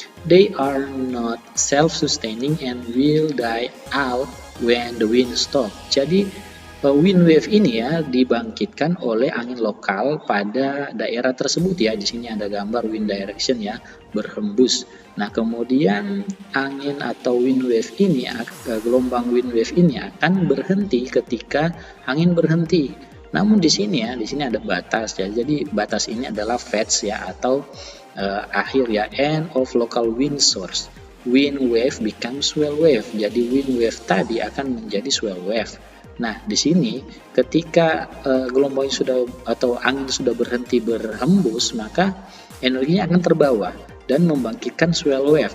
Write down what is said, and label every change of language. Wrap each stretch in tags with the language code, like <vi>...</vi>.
<en>They are not self-sustaining and will die out when the wind stop.</en> <id>Jadi wind wave ini ya dibangkitkan oleh angin lokal pada daerah tersebut ya. Di sini ada gambar wind direction ya, berhembus. Nah, kemudian angin atau wind wave ini, gelombang wind wave ini akan berhenti ketika angin berhenti. Namun di sini ya, di sini ada batas ya. Jadi batas ini adalah fetch ya atau akhir ya,</id> <en>end of local wind source. Wind wave becomes swell wave.</en> <id>Jadi wind wave tadi akan menjadi swell wave. Nah, di sini ketika gelombang sudah atau angin sudah berhenti berhembus, maka energinya akan terbawa dan membangkitkan swell wave.</id>